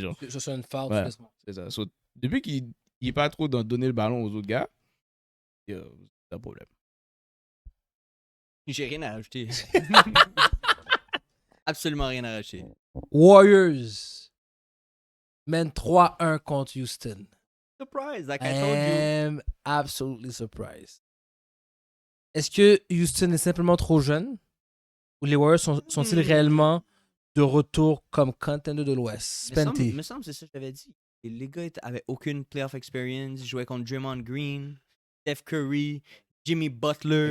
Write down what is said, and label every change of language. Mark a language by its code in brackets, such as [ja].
[fr] Genre. Ça, c'est une foul. Ouais, c'est ça. So, depuis qu'il n'est pas trop dans donner le ballon aux autres gars, c'est un problème. J'ai rien à rajouter. Absolument rien à rajouter. Warriors mènent 3-1 contre Houston. [en] Surprise, like I told you. I'm absolutely surprised. [fr] Est-ce que Houston est simplement trop jeune? Ou les Warriors sont-ils réellement de retour comme contender de l'Ouest? Spenty. Il me semble que c'est ça que j'avais dit. Et les gars avaient aucune playoff experience. Ils jouaient contre Draymond Green, Steph Curry, Jimmy Butler.